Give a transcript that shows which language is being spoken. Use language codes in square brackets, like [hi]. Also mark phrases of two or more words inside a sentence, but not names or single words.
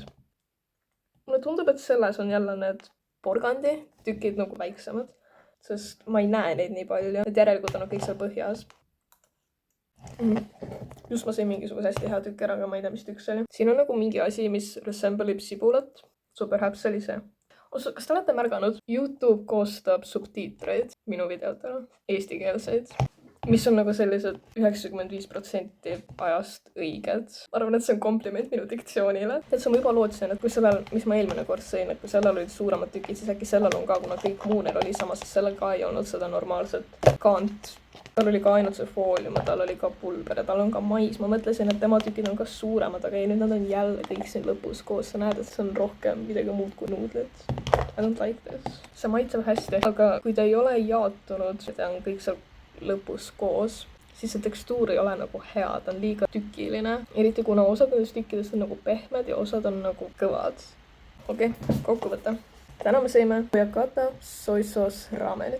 [et] Mulle tundub, et selles on jälle need porgandi tükid nagu väiksemad, sest ma ei näe neid nii palju. Need järelikult on kõik seal põhjas. Just ma sain mingisuguse hästi hea tükk ära, aga ma ei tea, mis tükk see oli. Siin on nagu mingi asi, mis resembleb sibulat. [en] So perhaps [et] see oli see. Kas te olete märganud? YouTube koostab subtiitreid minu videotele, eestikeelseid, mis on nagu sellised 95% ajast õiged. Ma arvan, et see on kompliment minu diktsioonile. Et ma juba lootsin, et kui sellel, mis ma eelmine kord sõin, et kui sellel olid suuremad tükid, siis äkki sellel on ka, kuna kõik muu neil oli samas, sellel ka ei olnud seda normaalset kaant. Tal oli ka ainult see foolium, tal oli ka pulber ja tal on ka mais. Ma mõtlesin, et tema tükid on ka suuremad, aga ei, nüüd nad on jälle kõik siin lõpus koos. Sa näed, et see on rohkem midagi muud kui nuudlid. [en] I don't like this. [et] See maitseb hästi, aga kui ta ei ole jaotunud, ta on kõik seal lõpus koos, siis see tekstuur ei ole nagu hea, ta on liiga tükiline. Eriti kuna osad nendest tükkidest on nagu pehmed ja osad on nagu kõvad. Okei, kokkuvõte. Täna me sõime Oyakata soisoos ramenit.